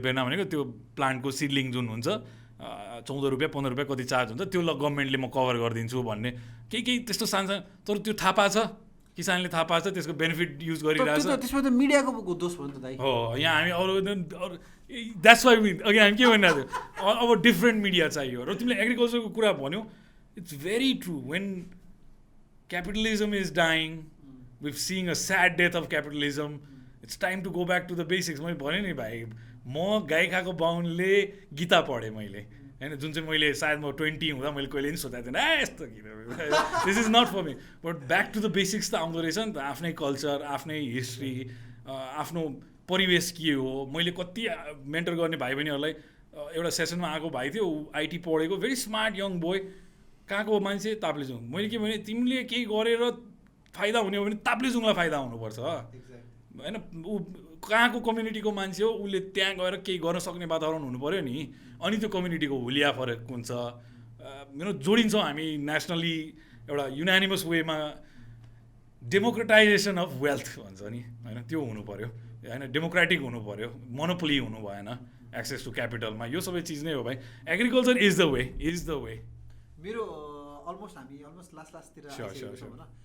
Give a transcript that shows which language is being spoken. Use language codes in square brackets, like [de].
[ne] बेर्ना भनेको त्यो प्लान्टको सिडलिङ जुन हुन्छ 14 रुपियाँ 15 रुपियाँ कति चार्ज हुन्छ, त्यो ल गभर्मेन्टले म कभर गरिदिन्छु भन्ने केही त्यस्तो सानो। तर त्यो थाहा पाछ, किसानले थाहा पाछ, त्यसको बेनिफिट युज गरिरहेछ। त्यसमा त मिडियाको दोष भयो नि त दाइ। हो, यहाँ हामी अरू [en] that's why [ne] अघि हामी के भनिरहेको थियो, अब डिफ्रेन्ट मिडिया चाहियो। र तिमीले एग्रिकल्चरको कुरा भन्यौ, [en] It's very true. When capitalism is dying, we've seeing a sad death of capitalism. It's time to go back to the basics. [ne] मैले भने नि भाइ, म गाई खाएको बाहुनले गीता पढेँ मैले होइन, जुन चाहिँ मैले सायद म 20 हुँदा मैले कहिले पनि सोचेको थिएन यस्तो किन, [en] This is not for me. But back to the basics [ne] त आउँदो रहेछ नि त। आफ्नै कल्चर, आफ्नै हिस्ट्री, आफ्नो परिवेश के हो। मैले कति मेन्टर गर्ने भाइ बहिनीहरूलाई, एउटा सेसनमा आएको भाइ थियो, आइटी पढेको, [en] very smart young boy, [ne] कहाँको मान्छे, ताप्लेजुङ। मैले के भने, तिमीले केही गरेर फाइदा हुने हो भने ताप्लेजुङलाई फाइदा हुनुपर्छ होइन। ऊ कहाँको कम्युनिटीको मान्छे हो, उसले त्यहाँ गएर केही गर्न सक्ने वातावरण हुनु पऱ्यो नि। अनि त्यो कम्युनिटीको हुलिया फरक हुन्छ, जोडिन्छौँ हामी नेसनली एउटा युनानिमस वेमा। डेमोक्रेटाइजेसन अफ वेल्थ भन्छ नि होइन, त्यो हुनु पऱ्यो होइन, डेमोक्रेटिक हुनु पऱ्यो, मोनोपोली हुनु भएन एक्सेस टु क्यापिटलमा। यो सबै चिज नै हो भाइ। [en] Agriculture is the way. [ne] मेरो हामी लास्टतिर होइन।